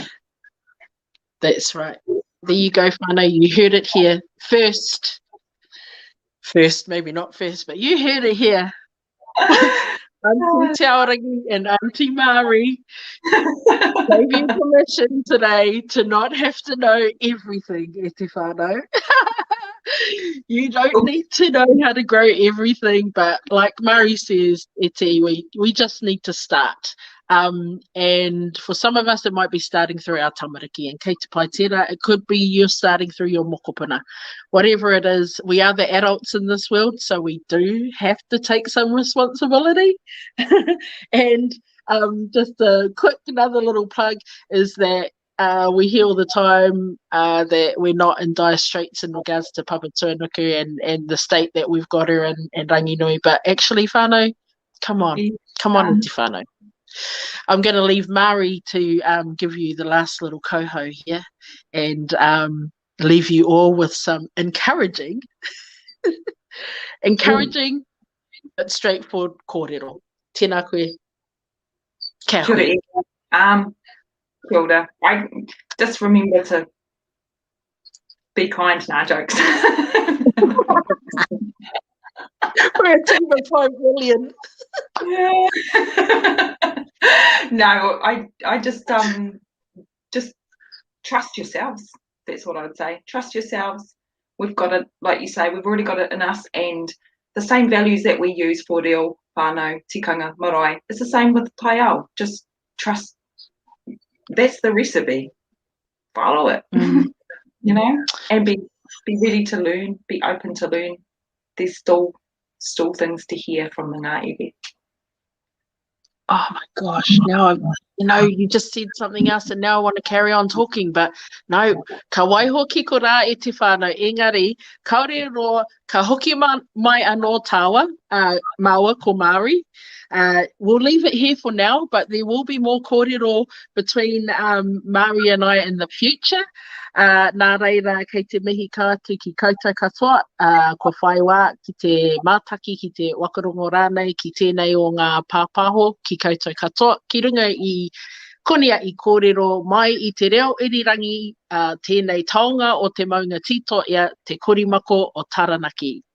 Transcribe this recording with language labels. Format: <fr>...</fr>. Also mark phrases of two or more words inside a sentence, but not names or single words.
<en>That's right. There you go, whānau. You heard it here first, maybe not first, but you heard it here. Auntie Te Aorangi and Auntie Marie gave you permission today to not have to know everything,</en> <mi>e te whanau.</mi> <en>You don't need to know how to grow everything, but like Marie says,</en> <mi>e te iwi,</mi> <en>we just need to start. And for some of us, it might be starting through our tamariki, and</en> <mi>kei te pai tērā,</mi> <en>it could be you're starting through your mokopuna. Whatever it is, we are the adults in this world, so we do have to take some responsibility. And just a quick another little plug is that We hear all the time that we're not in dire straits in regards to Papatūānuku and the state that we've got her in</en> <mi>rangi nui.</mi> <en>But actually, whānau, come on,</en> <mi>te whānau.</mi> <en>I'm going to leave Marie to give you the last little koho here and leave you all with some encouraging but straightforward kōrero.</en> <mi>Tēnā koe. Kia hui. Kia ora.</mi> <en>I just remember to be kind to our jokes. We're a team of 5 million. No, I just trust yourselves. That's what I would say. Trust yourselves. We've got it, like you say, we've already got it in us, and the same values that we use for</en> <mi>reo, whānau, tikanga, marae,</mi> <en>it's the same with taiao. Just trust. That's the recipe. Follow it. You know, and be ready to learn, be open to learn. There's still things to hear from the</en> <mi>ngā iwi.</mi> <en>Oh my gosh, now you just said something else and now I want to carry on talking, but no,</en> <mi>ka waiho kiko rā e te whānau, engari, kaore roa, ka hoki mai anō tāua, maua ko Maori.</mi> <en>We'll leave it here for now, but there will be more kōrero between Maori and I in the future.</en> <mi>Nā reira, kei te mihi kātu ki koutou katoa, ko whai wā ki te mātaki, ki te Whakaronga rānei, ki tēnei o ngā pāpaho, ki koutou katoa, ki runga i Koniahi kōrero mai i te reo irirangi tēnei taonga o te maunga tito ia te korimako o Taranaki.</mi>